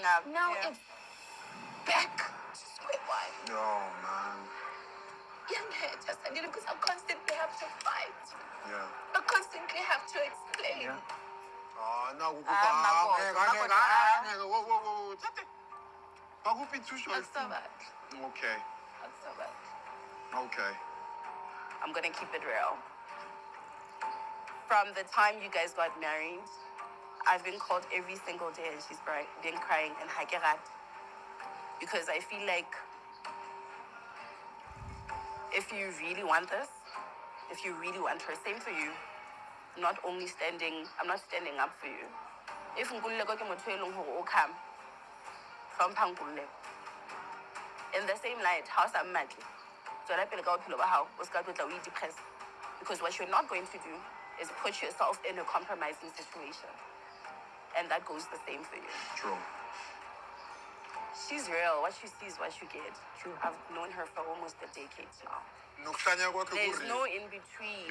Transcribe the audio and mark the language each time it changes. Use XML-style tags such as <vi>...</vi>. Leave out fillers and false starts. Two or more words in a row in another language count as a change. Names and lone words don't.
<en>back. up, Now yeah. it's back to square one. Oh, man. Yeah, just I did it because I constantly have to fight. Yeah. I constantly have to explain. Yeah. Oh, no. Makoto. Whoa. Bakuphi ithusho That's so bad. Okay. That's so bad. Okay. I'm going to keep it real. From the time you guys got married, I've been called every single day and she's been crying and hakerat. Because I feel like if you really want this, if you really want her, same for you. I'm not standing up for you.</en> <st>If Nkululeko ke motho e leng hore o come, hlompha Nkululeko.</st> <en>In the same light,</en> <st>ha o sa mmatle, tswela pele ka bophelo ba hao, o ska tlotla o depress.</st> <en>Because what you're not going to do is put yourself in a compromising situation. And that goes the same for you. True. She's real. What you see is what you get. True. I've known her for almost a decade now. There's no in between</en>